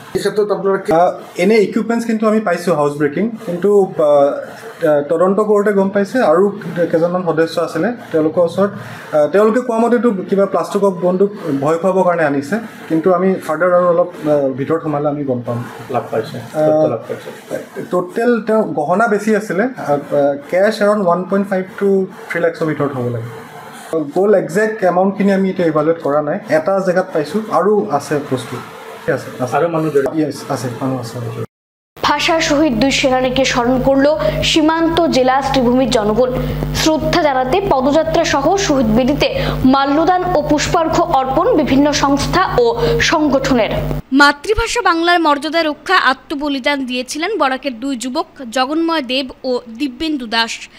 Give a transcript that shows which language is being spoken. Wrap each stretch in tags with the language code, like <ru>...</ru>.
<as>এই ক্ষেত্ৰত আপোনাৰ এনে ইকুইপমেণ্টছ কিন্তু আমি পাইছোঁ হাউচ ব্ৰেকিং, কিন্তু তদন্ত কৰোঁতে গম পাইছে আৰু কেইজনমান সদস্য আছিলে তেওঁলোকৰ ওচৰত, তেওঁলোকে কোৱা মতেতো কিবা প্লাষ্টিকৰ বন্দুক ভয় খুৱাবৰ কাৰণে আনিছে, কিন্তু আমি ফাৰ্ডাৰ আৰু অলপ ভিতৰত সোমালে আমি গম পাম। লাভ পাইছে টোটেল তেওঁ গহনা বেছি আছিলে, কেছ এৰাউণ্ড 1.5 to 3 lakhsৰ ভিতৰত হ'ব লাগে। গ'ল একজেক্ট এমাউণ্টখিনি আমি এতিয়া ইভালুৱেট কৰা নাই, এটা জেগাত পাইছোঁ আৰু আছে বস্তু আছে আৰু মানুহ আছে মানুহ আছে।</as> <bn>ভাষা শহীদ 2 সেনানীকে স্মরণ করল সীমান্ত জেলা শ্রীভূমির জনগণ। শ্রদ্ধা জানাতে পদযাত্রা সহ শহীদ বেদিতে মাল্যদান ও পুষ্পার্ঘ্য অর্পণ বিভিন্ন সংস্থা ও সংগঠনের। মাতৃভাষা বাংলার মর্যাদা রক্ষা আত্মবলিদান দিয়েছিলেন বরাকের 2 যুবক জগন্ময় দেব ও দিব্যেন্দু দাস।</bn>